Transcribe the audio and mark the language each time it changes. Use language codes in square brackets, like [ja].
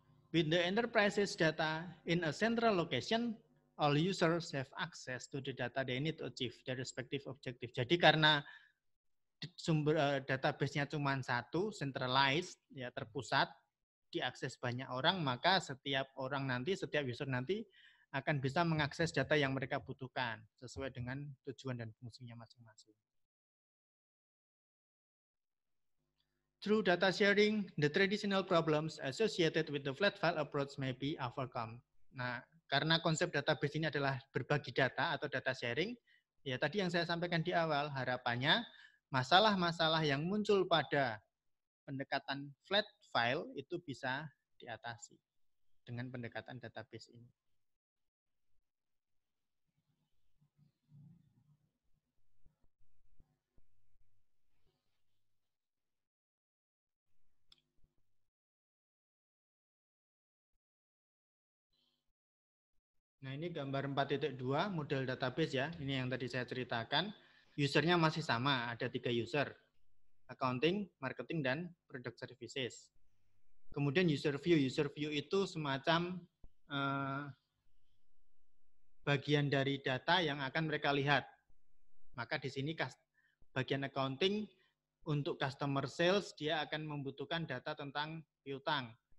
[en] With the enterprise's data in a central location, all users have access to the data they need to achieve their respective objective. [id] Jadi karena sumber database-nya cuma satu, centralized, ya terpusat, diakses banyak orang, maka setiap orang nanti, setiap user nanti akan bisa mengakses data yang mereka butuhkan sesuai dengan tujuan dan fungsinya masing-masing. [en] Through data sharing, the traditional problems associated with the flat file approach may be overcome. [id] Nah, karena konsep database ini adalah berbagi data atau data sharing, ya tadi yang saya sampaikan di awal, harapannya masalah-masalah yang muncul pada pendekatan flat file itu bisa diatasi dengan pendekatan database ini. Nah, ini gambar 4.2 model database ya. Ini yang tadi saya ceritakan. Usernya masih sama, ada 3 user. Accounting, marketing, dan product services. Kemudian user view itu semacam bagian dari data yang akan mereka lihat. Maka di sini bagian accounting untuk customer sales dia akan membutuhkan data tentang piutang.